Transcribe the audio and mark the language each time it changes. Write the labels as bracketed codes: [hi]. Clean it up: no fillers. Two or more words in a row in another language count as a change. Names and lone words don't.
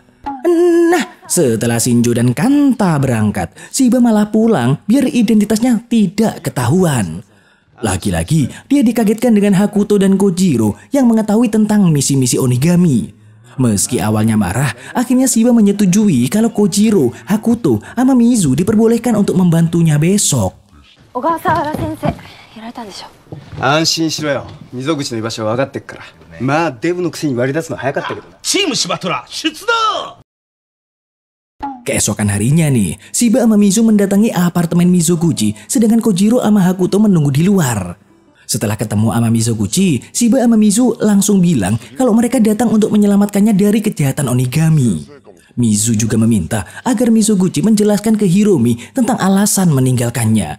[id] Nah, setelah Shinjo dan Kanta berangkat, Shiba malah pulang biar identitasnya tidak ketahuan. Lagi-lagi, dia dikagetkan dengan Hakuto dan Kojiro yang mengetahui tentang misi-misi Onigami. Meski awalnya marah, akhirnya Shiba menyetujui kalau Kojiro, Hakuto, sama Mizu diperbolehkan untuk membantunya besok. [ja] 小笠原先生やられたんでしょ。安心しろよ。溝口の居場所は分かってっから。まあデブのくせに割り出すの早かったけどな。チーム柴虎出動。 [id] Keesokan harinya nih, Shiba sama Mizu mendatangi apartemen Mizoguchi, sedangkan Kojiro sama Hakuto menunggu di luar. Setelah ketemu sama Mizoguchi, Shiba sama Mizu langsung bilang kalau mereka datang untuk menyelamatkannya dari kejahatan Onigami. Mizu juga meminta agar Mizoguchi menjelaskan ke Hiromi tentang alasan meninggalkannya.